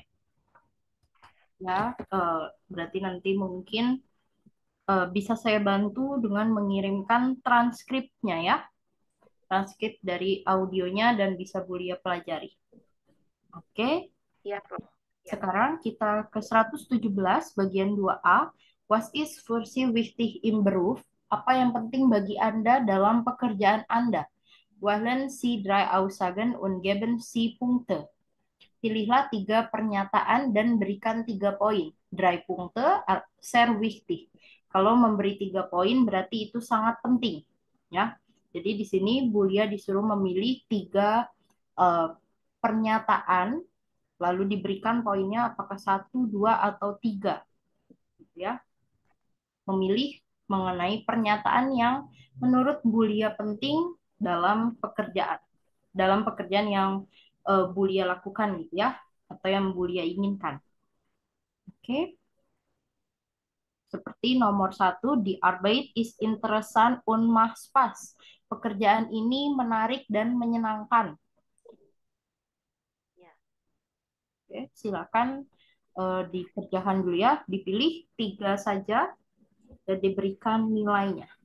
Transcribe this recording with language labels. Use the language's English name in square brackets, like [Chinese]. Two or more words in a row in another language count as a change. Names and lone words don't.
[Indonesian] Ya, berarti nanti mungkin bisa saya bantu dengan mengirimkan transkripnya ya. Transkrip dari audionya dan bisa Bulia pelajari. Oke, Iya, Bro. Ya. sekarang kita ke 117 bagian 2A. [German] Was ist für Sie wichtig im Beruf? [Indonesian] Apa yang penting bagi Anda dalam pekerjaan Anda? [German] Wählen Sie drei Aussagen und geben Sie Punkte. [Indonesian] Pilihlah 3 pernyataan dan berikan 3 poin. [German] Drei Punkte, sehr wichtig. [Indonesian] Kalau memberi 3 poin berarti itu sangat penting. Ya, jadi di sini Bulia disuruh memilih 3 pernyataan, lalu diberikan poinnya apakah 1, 2, atau 3. Gitu ya, memilih mengenai pernyataan yang menurut Bulia penting dalam pekerjaan yang Bulia lakukan gitu ya, atau yang Bulia inginkan. Oke, seperti nomor 1, [German] di Arbeit is interessant und macht Spaß. [Indonesian] Pekerjaan ini menarik dan menyenangkan. Ya. Oke, silakan dikerjakan dulu ya, dipilih 3 saja dan diberikan nilainya.